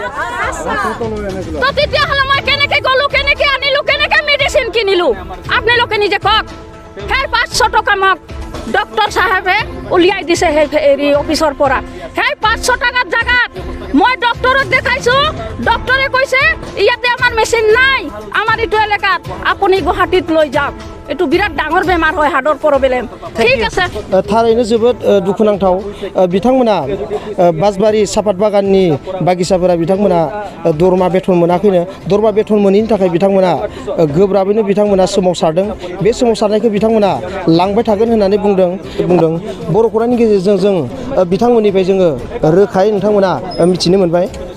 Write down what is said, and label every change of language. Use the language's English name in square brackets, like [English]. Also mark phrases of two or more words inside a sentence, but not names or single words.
[Assamese] তো তেতিয়াহ'লে মই কেনেকৈ গ'লোঁ কেনেকৈ আনিলোঁ কেনেকৈ মেডিচিন কিনিলোঁ আপোনালোকে নিজে কওক সেই 500 টকা মোক ডক্টৰ চাহেবে উলিয়াই দিছে সেই অফিচৰ পৰা সেই 500 টকাৰ জাগাত মই ডক্টৰক দেখাইছোঁ ডক্টৰে কৈছে ইয়াতে আমাৰ মেচিন নাই আমাৰ এইটো এলেকাত আপুনি গুৱাহাটীত লৈ যাওক এইটো বিৰাট ডাঙৰ বেমাৰ হয় হাৰ্টৰ প্ৰব্লেম ঠিক আছে [Bodo] थारैनो जोबोद दुखुनांथाव बिथांमोना बासबारि सापात बागाननि बागिसाफोरा बिथांमोना दरमा बेथन मोनाखैनो दरमा बेथन मोनैनि थाखाय बिथांमोना गोब्राबैनो बिथांमोना सोमावसारदों बे सोमावसारनायखौ बिथांमोना लांबाय थागोन होननानै बुंदों बर'फोरनि गेजेरजों जों बिथांमोननिफ्राय जोङो रोखायै नोंथांमोना मिथिनो मोनबाय